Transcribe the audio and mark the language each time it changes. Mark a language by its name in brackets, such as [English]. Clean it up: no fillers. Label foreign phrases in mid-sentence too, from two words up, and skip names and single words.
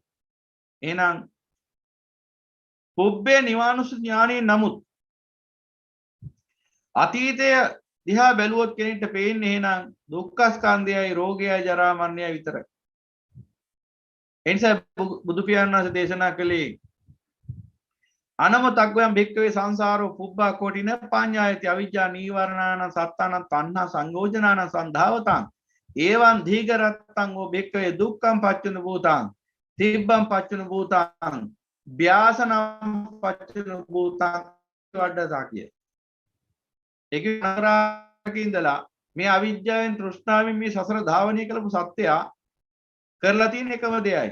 [Sinhala] එහෙනම් පුබ්බේ නිවානුස ඥානයේ නමුත් අතීතය දිහා බැලුවොත් කෙනෙක්ට පේන්නේ එහෙනම් දුක්ඛ ස්කන්ධයයි රෝගයයි ජරා මරණයයි විතරයි. එනිසා බුදු පියාණන් වහන්සේ දේශනා කළේ [Pali] අනමතග්ගයන් භික්ඛවේ සංසාරෝ පුබ්බා කෝටින පඤ්ඤායති අවිජ්ජා නීවරණාන සත්තාන තණ්හා සංයෝජනාන සන්ධාවතං ඒවං දීඝරත්තං ඕ භික්ඛවේ දුක්ඛං පච්චුන භූතං තිබ්බං පච්චුන භූතං ව්‍යාසනම් පච්චුන භූතං වඩදා කිය. [Sinhala] ඒක නරකින්දලා මේ අවිජ්ජාවෙන් තෘෂ්ණාවෙන් මේ සසර ධාවනය කළපු සත්‍යය කරලා තියෙන එකම දෙයයි.